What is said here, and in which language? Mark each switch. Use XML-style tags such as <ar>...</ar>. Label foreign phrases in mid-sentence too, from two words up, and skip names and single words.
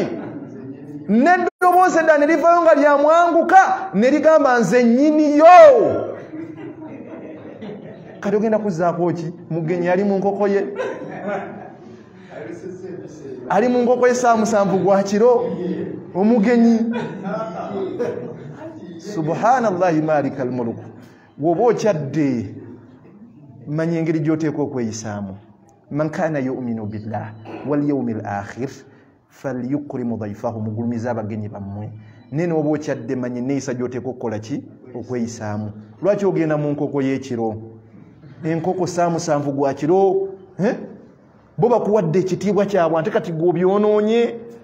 <lg>n'eddoboozi eddala ne livaayo nga lyamwanguka ne ligamba nze nnyiniyo kati ogenda kuzzaako ki mugenyi ali mu nkoko ye ali mu nkoko ye saa 7 gwa kiro omugenyi</lg> <ar>سبحان الله مالك الملك</ar> <lg>woba okyadde manya engeri gy'oteeka okweyisaamu</lg> <ar>من كان يؤمن بالله واليوم الآخر فليكرم ضيفه</ar> <lg>mugulumiza abagenyi bammwe nene oba okyadde manya enneeyisa gy'oteeka okukola ki okweyisaamu lwaki ogenda mu nkoko y'ekiro enkoko saa 7 gwa kiro bo bakuwadde ekitiibwa kyabwe ate kati gw'obyonoonye</lg>